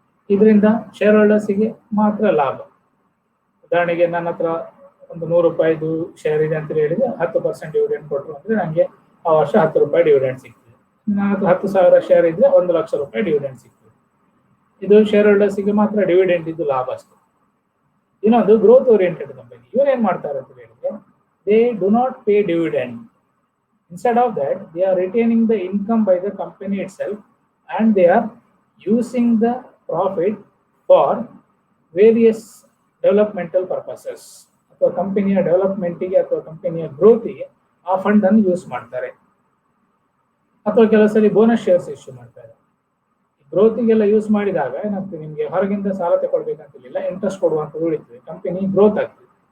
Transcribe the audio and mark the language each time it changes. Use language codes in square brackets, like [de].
[kn] ಇದರಿಂದ ಶೇರ್ ಹೋಲ್ಡರ್ಸ್ಗೆ ಮಾತ್ರ ಲಾಭ. ಉದಾಹರಣೆಗೆ ನನ್ನ ಹತ್ರ ಒಂದು 100 ರೂಪಾಯಿದು ಶೇರ್ ಇದೆ ಅಂತ ಹೇಳಿದ್ರೆ 10% ಡಿವಿಡೆಂಡ್ ಕೊಟ್ಟರು ಅಂದ್ರೆ ನನಗೆ ಆ ವರ್ಷ 10 ರೂಪಾಯಿ ಡಿವಿಡೆಂಡ್ ಸಿಗ್ತದೆ. ನನ್ನ ಹತ್ರ 10,000 ಶೇರ್ ಇದ್ರೆ 1 ಲಕ್ಷ ರೂಪಾಯಿ ಡಿವಿಡೆಂಡ್ ಸಿಗ್ತದೆ. ಇದು ಶೇರ್ ಹೋಲ್ಡರ್ಸ್ಗೆ ಮಾತ್ರ ಡಿವಿಡೆಂಡ್ ಇದ್ದು ಲಾಭ ಅಷ್ಟೇ. ಇನ್ನೊಂದು ಗ್ರೋತ್ ಓರಿಯೆಂಟೆಡ್ ಕಂಪನಿ. ಇವ್ರು ಏನ್ ಮಾಡ್ತಾರೆ ಅಂತ ಹೇಳಿದ್ರೆ, [en] They do not pay dividend. Instead of that, they are retaining the income by the company itself and they are using the profit for various developmental purposes. [kn] ಅಥವಾ ಕಂಪನಿಯ ಡೆವಲಪ್ಮೆಂಟಿಗೆ ಅಥವಾ ಕಂಪನಿಯ ಗ್ರೋತಿಗೆ ಆ ಫಂಡ್ ಅನ್ನು ಯೂಸ್ ಮಾಡ್ತಾರೆ. ಅಥವಾ ಕೆಲವು ಸರಿ ಬೋನಸ್ ಶೇರ್ಸ್ ಇಶ್ಯೂ ಮಾಡ್ತಾರೆ. ಗ್ರೋತಿಗೆಲ್ಲ ಯೂಸ್ ಮಾಡಿದಾಗ ಏನಾಗ್ತದೆ, ನಿಮಗೆ ಹೊರಗಿಂದ ಸಾಲ ತಗೊಳ್ಬೇಕಂತಿಲ್ಲ, ಇಂಟ್ರೆಸ್ಟ್ ಕೊಡುವಂಥದ್ದು ಉಳಿತದೆ, ಕಂಪನಿ ಗ್ರೋತ್ ಆಗ್ತದೆ.